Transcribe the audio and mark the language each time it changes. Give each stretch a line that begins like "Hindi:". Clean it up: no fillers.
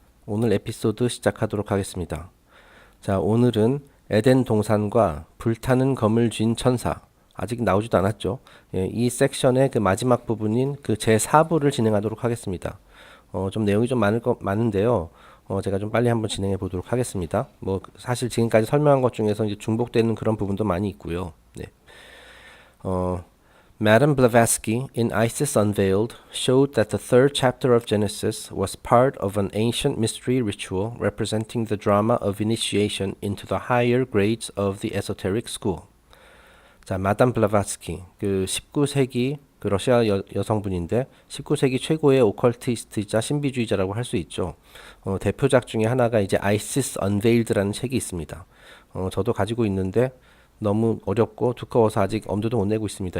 Korean: 오늘 에피소드 시작하도록 하겠습니다. 자, 오늘은 에덴 동산과 불타는 검을 쥔 천사, 아직 나오지도 않았죠. 예, 이 섹션의 그 마지막 부분인 그 제4부를 진행하도록 하겠습니다. 좀 내용이 좀 많은데요. 제가 좀 빨리 한번 진행해 보도록 하겠습니다. 뭐 사실 지금까지 설명한 것 중에서 이제 중복되는 그런 부분도 많이 있고요. 네.
English: 어, Madame Blavatsky, in Isis Unveiled, showed that the third chapter of Genesis was part of an ancient mystery ritual representing the drama of initiation into the higher grades of the esoteric school.
Korean: 자, 마담 블라바스키, 그 19세기 그 러시아 여성분인데 19세기 최고의 오컬티스트이자 신비주의자라고 할 수 있죠. 대표작 중에 하나가 이제 Isis Unveiled라는 책이 있습니다. 저도 가지고 있는데 너무 어렵고 두꺼워서 아직 엄두도 못 내고 있습니다.